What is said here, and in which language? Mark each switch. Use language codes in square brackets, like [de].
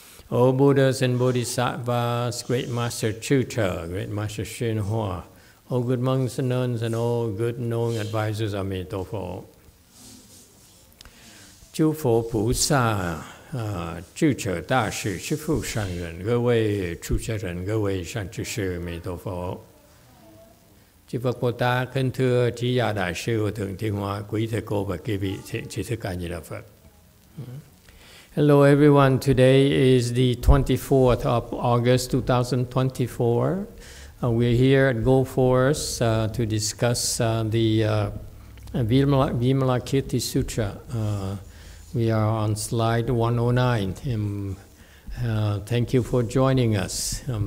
[en] O Buddhas and Bodhisattvas, Great Master Sutra, Great Master Xinhua, O good monks and nuns, and all good knowing advisors of Amitabha. [zh] 诸佛菩萨智者大士师父上人，各位出家人，各位善知识，弥陀佛。 [vi] Chư Phật Bồ Tát kính thưa trí giả đại sư Thượng Thiên Hóa, quý thầy cô và quý vị trí thức A Di Đà Phật. [en] Hello everyone, today is the 24th of August 2024. We're here at Go Forest to discuss the Vimalakirti Sutra. We are on slide 109. Thank you for joining us.